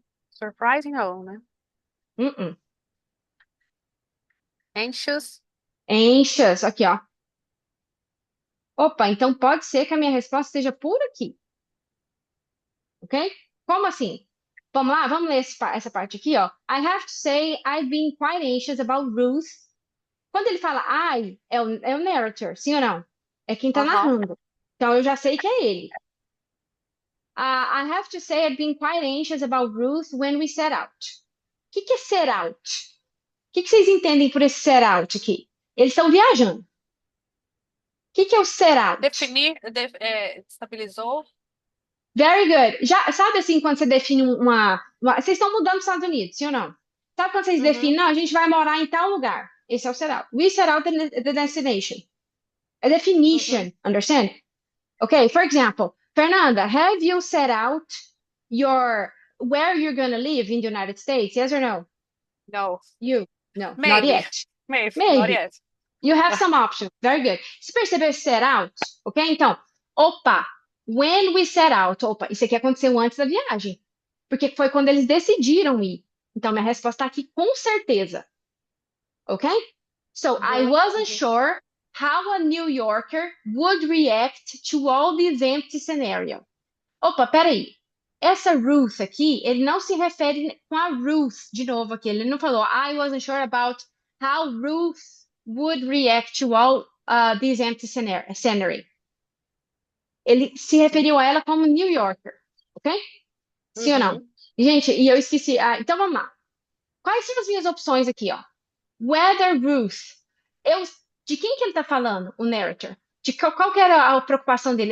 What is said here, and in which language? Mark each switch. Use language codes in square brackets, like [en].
[en] Surprising [pt] ou, né? Uh-uh. [en] Anxious. Anxious, [pt] aqui, ó. Opa, então pode ser que a minha resposta esteja por aqui, ok? Como assim? Vamos lá, vamos ler essa parte aqui, ó. [en] I have to say I've been quite anxious about Ruth. [pt] Quando ele fala I, é o narrator, sim ou não? É quem tá Aham. narrando. Então eu já sei que é ele. [en] I have to say I've been quite anxious about Ruth when we set out. [pt] O que que é set out? O que que vocês entendem por esse set out aqui? Eles estão viajando. O que que é o set out? Definir, estabilizou. [en] Very good. [pt] Já sabe assim quando você define vocês estão mudando para os Estados Unidos, sim ou não? Sabe quando vocês definem, Uhum, não, a gente vai morar em tal lugar. Esse é o set out. [en] We set out the destination. A uhum. definition, understand? Okay, for example, Fernanda, have you set out your where you're gonna live in the United States? Yes or no? No. You? No, not Maybe. yet. Maybe. Not Maybe. yet. You have some options. Very good. [pt] Você percebeu esse set out? Ok? Então, opa, [en] when we set out, [pt] opa, isso aqui aconteceu antes da viagem. Porque foi quando eles decidiram ir. Então, minha resposta está aqui com certeza. [en] Ok? So, I Uhum, wasn't uhum. sure how a New Yorker would react to all this empty scenario. [pt] Opa, peraí. Essa Ruth aqui, ele não se refere com a Ruth de novo aqui. Ele não falou, [en] I wasn't sure about how Ruth would react to all this empty scenery. [pt] Ele se referiu a ela como New Yorker, ok? Sim ou não? Uhum. Gente, e eu esqueci. Então vamos lá. Quais são as minhas opções aqui, ó? [en] Whether Ruth. [pt] Eu, de quem que ele tá falando, o narrator? De qual que era a preocupação dele?